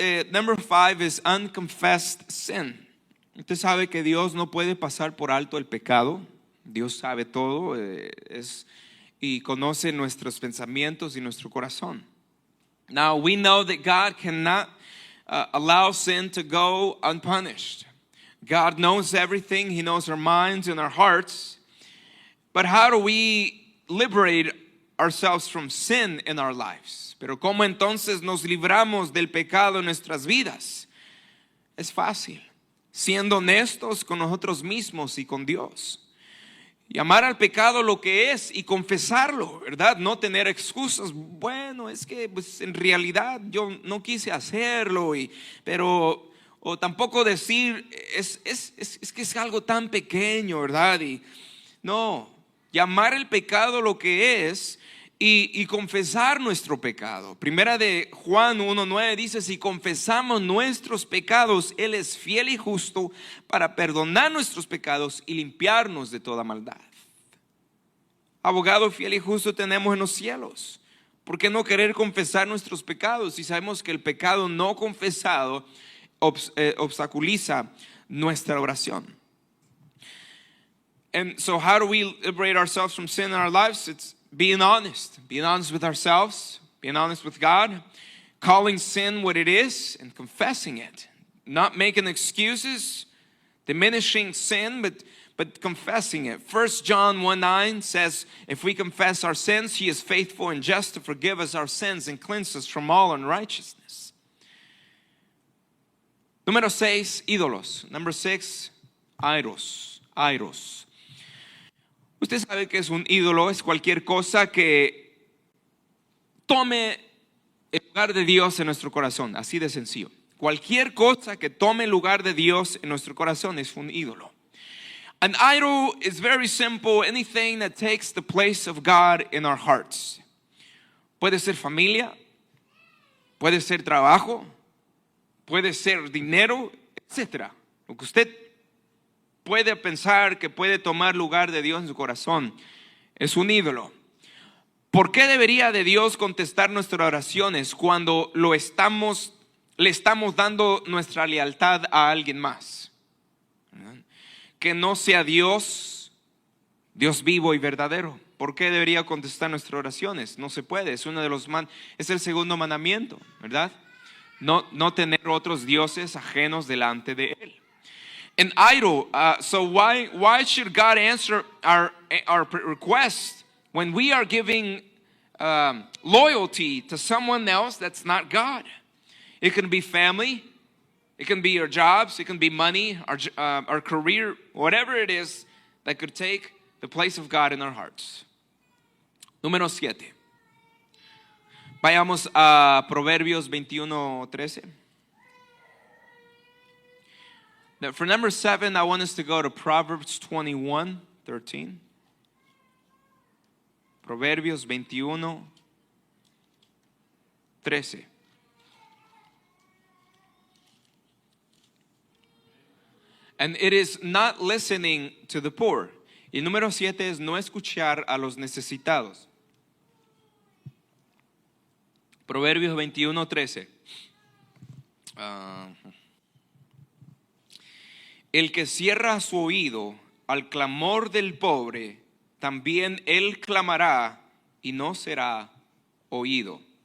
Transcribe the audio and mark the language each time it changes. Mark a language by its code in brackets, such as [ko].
[en] Number 5 is unconfessed sin. [es] Usted sabe que Dios no puede pasar por alto el pecado. Dios sabe todo y conoce nuestros pensamientos y nuestro corazón. [en] Now we know that God cannot allow sin to go unpunished. God knows everything. He knows our minds and our hearts. But how do we liberate ourselves from sin in our lives? [es] Pero ¿cómo entonces nos libramos del pecado en nuestras vidas? Es fácil, siendo honestos con nosotros mismos y con Dios. Llamar al pecado lo que es y confesarlo, ¿verdad? No tener excusas. Bueno, es que pues, en realidad yo no quise hacerlo, o tampoco decir es que es algo tan pequeño, ¿verdad? Y no, llamar el pecado lo que es y confesar nuestro pecado. Primera de Juan 1:9 dice, si confesamos nuestros pecados, Él es fiel y justo para perdonar nuestros pecados y limpiarnos de toda maldad. Abogado fiel y justo tenemos en los cielos. ¿Por qué no querer confesar nuestros pecados si sabemos que el pecado no confesado obstaculiza nuestra oración? [en] And so how do we liberate ourselves from sin in our lives? It's being honest with ourselves, being honest with God, calling sin what it is and confessing it. not making excuses, diminishing sin, but confessing it. 1 John 1:9 says, if we confess our sins, He is faithful and just to forgive us our sins and cleanse us from all unrighteousness. [es] Número 6, ídolos. [en] Number 6, idols. Idols. [es] Usted sabe que es un ídolo, es cualquier cosa que tome el lugar de Dios en nuestro corazón, así de sencillo. Cualquier cosa que tome el lugar de Dios en nuestro corazón es un ídolo. An idol is very simple, anything that takes the place of God in our hearts. Puede ser familia, puede ser trabajo, puede ser dinero, etc. Lo que usted puede pensar que puede tomar lugar de Dios en su corazón es un ídolo. ¿Por qué debería de Dios contestar nuestras oraciones cuando le estamos dando nuestra lealtad a alguien más? Que no sea Dios vivo y verdadero. ¿Por qué debería contestar nuestras oraciones? No se puede, es es el segundo mandamiento, ¿verdad? No tener otros dioses ajenos delante de Él. [en] An idol, so why should God answer our request when we are giving loyalty to someone else that's not God? It can be family, it can be our jobs, it can be money, our career, whatever it is that could take the place of God in our hearts. [es] Número 7. Vayamos a Proverbios 21:13. [en] For number 7, I want us to go to Proverbs 21:13. [es] Proverbios 21:13. [en] And it is not listening to the poor. [es] Y el número 7 es no escuchar a los necesitados. Proverbios 21:13. El que cierra su oído al clamor del pobre, también él clamará y no será oído.